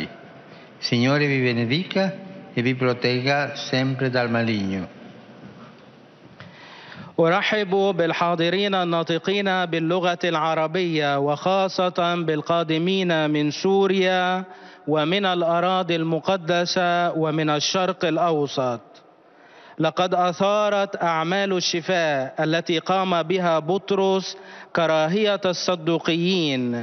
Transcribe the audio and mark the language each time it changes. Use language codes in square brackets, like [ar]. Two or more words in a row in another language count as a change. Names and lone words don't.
[it] Signore vi benedica e vi protegga sempre dal maligno. [ar] أرحب بالحاضرين الناطقين باللغة العربية وخاصة بالقادمين من سوريا ومن الأراضي المقدسة ومن الشرق الأوسط. لقد أثارت أعمال الشفاء التي قام بها بطرس كراهية الصدوقيين